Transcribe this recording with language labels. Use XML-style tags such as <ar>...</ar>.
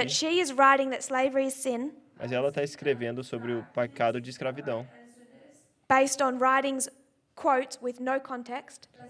<en>but she is writing that slavery is sin</en> <pt>Mas ela está escrevendo sobre o pecado de escravidão,</pt> <en>based on writings, quotes with no context.</en>